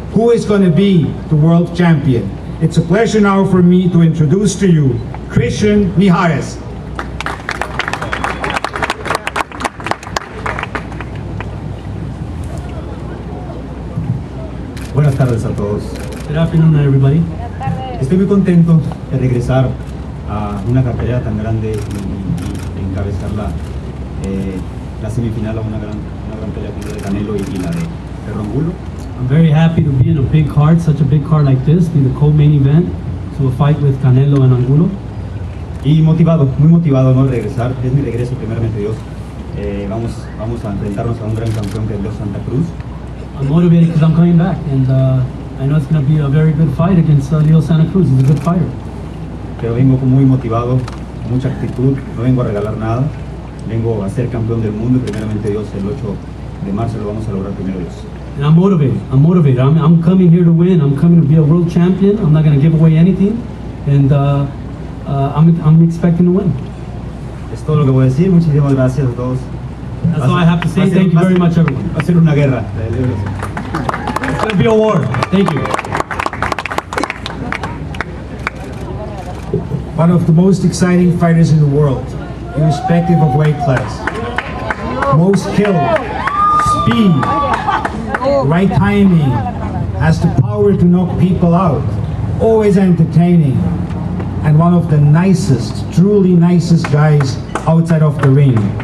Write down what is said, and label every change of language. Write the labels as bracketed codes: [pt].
[en] Who is going to be the world champion? It's a pleasure now for me to introduce to you Christian Mijares. [es] Buenas tardes a todos. [en] Good afternoon, everybody. [es] Estoy muy contento de regresar a una cartelera tan grande y encabezar la semifinal a una gran pelea como la de Canelo y la de Alfredo Angulo. [en] I'm very happy to be in a big card, such a big card like this, be the co-main event to a fight with Canelo and Angulo. [es] Y motivado, muy motivado, ¿no? Regresar, es mi regreso, primeramente Dios. Vamos a enfrentarnos a un gran campeón que es Leo Santa Cruz. [en] I'm motivated because I'm coming back, and I know it's going to be a very good fight against Leo Santa Cruz. He's a good fighter. [es] Pero vengo muy motivado, mucha actitud, no vengo a regalar nada, vengo a ser campeón del mundo y primeramente Dios el 8 de marzo lo vamos a lograr primero Dios. [en] And I'm motivated. I'm coming here to win. I'm coming to be a world champion. I'm not going to give away anything, and I'm expecting to win. [es] Es todo lo que voy a decir. Muchísimas gracias a todos. [en] That's all I have to say. Thank you very much, everyone. [es] Va a ser una guerra. [en] It's going to be a war. Thank you. One of the most exciting fighters in the world, irrespective of weight class. Most killed, speed, right timing, has the power to knock people out, always entertaining, and one of the nicest, truly nicest guys outside of the ring.